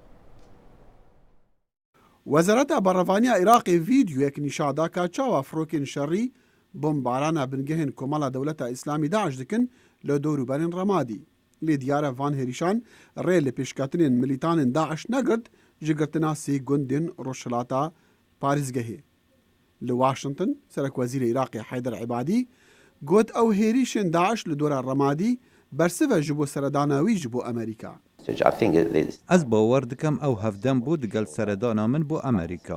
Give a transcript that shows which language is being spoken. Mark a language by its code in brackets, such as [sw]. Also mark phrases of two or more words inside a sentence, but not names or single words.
[ku] وەزارەتە بەڕەوانیا عێراقی ڤیدیۆیەک نیشادا کە چاوە فڕۆکێن شەڕی بۆمبارانە بنگەهێن کۆمەڵە دەوڵەتە ئیسلامی داعش دکن لە دەوروبەرین ڕەمادی لێ دیارە ڤان هێریشان ڕێ لە پێشکەتنێن ملیتانên داعش نەگرت ji girtina sê gundên Rojhilata Parêzgehê. Li Washington Serokwezîrê Iraqê Heyder Ebadî got ew hêrîşên Daeş li dora Remadî bersiv e ji bo seredana wî ji bo Amerîka. Ez bawer dikim ew hevdem bû digel seredana min bo Amerîka.